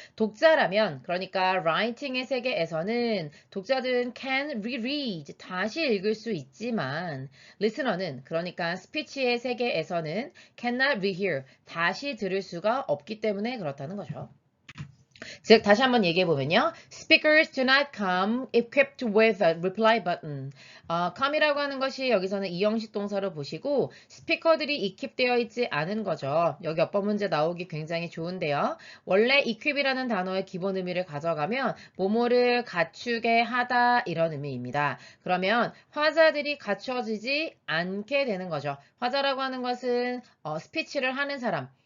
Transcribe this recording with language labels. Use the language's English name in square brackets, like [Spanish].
[Korean] 독자라면 그러니까 writing의 세계에서는 독자들은 [English] can reread [Korean] 다시 읽을 수 있지만 listener는 그러니까 스피치의 세계에서는 [English] cannot rehear [Korean] 다시 들을 수가 없기 때문에 그렇다는 거죠. 즉 다시 한번 얘기해 보면요. [English] Speakers do not come equipped with a reply button. [Korean] come이라고 하는 것이 여기서는 이형식 동사로 보시고 스피커들이 equip되어 있지 않은 거죠. 여기 어법 문제 나오기 굉장히 좋은데요. 원래 equip이라는 단어의 기본 의미를 가져가면 뭐뭐를 갖추게 하다 이런 의미입니다. 그러면 화자들이 갖춰지지 않게 되는 거죠. 화자라고 하는 것은 스피치를 하는 사람